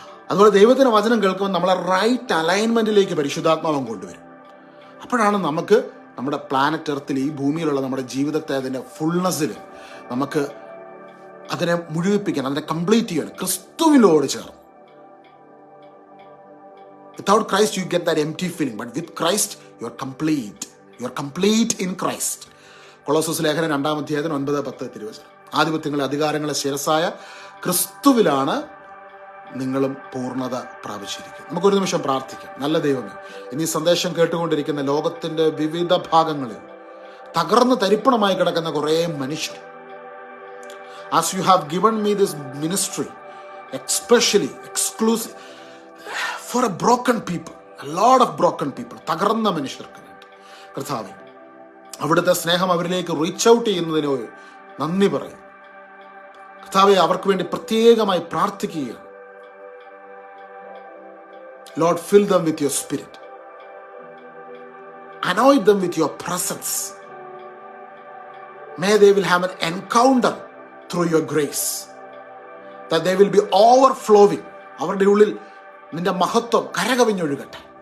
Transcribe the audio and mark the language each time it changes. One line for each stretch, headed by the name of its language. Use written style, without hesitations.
Malayalam: അതുപോലെ ദൈവത്തിന്റെ വചനം കേൾക്കുമ്പോൾ നമ്മളെ റൈറ്റ് അലൈൻമെന്റിലേക്ക് പരിശുദ്ധാത്മാവം കൊണ്ടുവരും. അപ്പോഴാണ് നമുക്ക് നമ്മുടെ പ്ലാനറ്റ് എർത്തിൽ, ഈ ഭൂമിയിലുള്ള നമ്മുടെ ജീവിതത്തെ അതിന്റെ ഫുൾനെസ്സിൽ നമുക്ക് അതിനെ മുഴുവിപ്പിക്കാൻ, അതിനെ കംപ്ലീറ്റ് ചെയ്യണം ക്രിസ്തുവിനോട് ചേർന്ന്.
English: Without Christ you get that empty feeling, but with Christ you are complete. You are complete in Christ.
Malayalam: കൊളോസ്സസ് ലേഖനം 2-ാം അധ്യായം 9-10 തിരുവചനം. ആധിപത്യങ്ങളെ അധികാരങ്ങളെ ശിരസായ ക്രിസ്തുവിലാണ് നിങ്ങളും പൂർണ്ണത പ്രാപിച്ചിരിക്കുന്നത്. നമുക്കൊരു നിമിഷം പ്രാർത്ഥിക്കാം. നല്ല ദൈവമേ, ഇനി സന്ദേശം കേട്ടുകൊണ്ടിരിക്കുന്ന ലോകത്തിന്റെ വിവിധ ഭാഗങ്ങളിൽ തകർന്ന് തരിപ്പണമായി കിടക്കുന്ന കുറേ മനുഷ്യർ,
English: as you have given me this ministry, especially exclusive for a broken people,
Malayalam: a lot of broken people, തകർന്ന മനുഷ്യർക്ക് വേണ്ടി കർത്താവേ, അവിടുത്തെ സ്നേഹം അവരിലേക്ക് റീച്ച് ഔട്ട് ചെയ്യുന്നതിനോ നന്ദി പറയും. കർത്താവേ, അവർക്ക് വേണ്ടി പ്രത്യേകമായി പ്രാർത്ഥിക്കുകയാണ്.
English: Lord, fill them with your spirit. Anoint them with your presence. May they will have an encounter through your grace. That they will be overflowing.
Malayalam: അവരുടെ ഉള്ളിൽ നിന്റെ മഹത്വം കരകവിഞ്ഞൊഴുകട്ടെ.